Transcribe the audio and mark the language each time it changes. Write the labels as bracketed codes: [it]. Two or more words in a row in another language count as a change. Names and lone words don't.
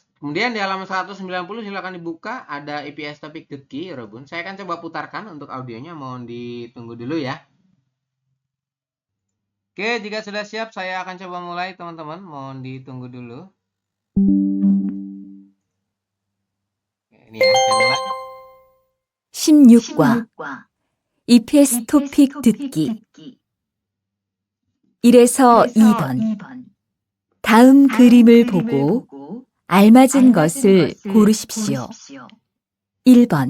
[id] Kemudian di halaman 190 silakan dibuka, ada IPS topik the key, Robun. Saya akan coba putarkan untuk audionya, mohon ditunggu dulu ya. Oke, jika sudah siap saya akan coba mulai teman-teman, mohon ditunggu dulu. Oke, ini ya, saya mulai. [ko] 16과 EPS 토픽 듣기 1에서 2번 다음 그림을 보고 알맞은 것을 고르십시오. 1번